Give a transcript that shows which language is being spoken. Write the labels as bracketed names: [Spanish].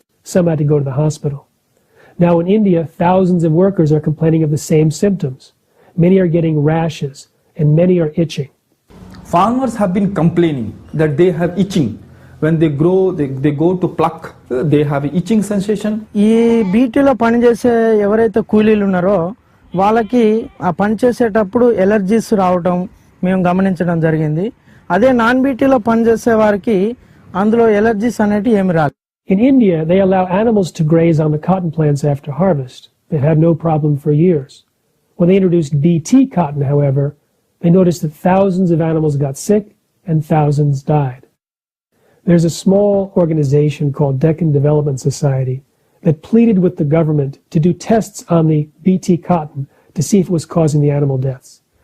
[English] Some had to go to the hospital. Now in India, thousands of workers are complaining of the same symptoms. Many are getting rashes, and many are itching. Farmers have been complaining that they have itching. When they grow, they go to pluck, they have itching sensation. [Telugu] ఈ బీటీలో పనిచేసే ఎవరైతే కూలీలు ఉన్నారో వాళ్ళకి ఆ పని చేసేటప్పుడు allergies రావడం మేము గమనించడం జరిగింది. అదే నాన్ బీటీలో పనిచేసే వారికి అందులో ఎలర్జీస్ అనేటి ఏమి రాదు. [English] In India, they allow animals to graze on the cotton plants after harvest. They've had no problem for years. When they introduced Bt cotton, however, they noticed that thousands of animals got sick and thousands died. There's a small organization called Deccan Development Society that pleaded with the government to do tests on the Bt cotton to see if it was causing the animal deaths.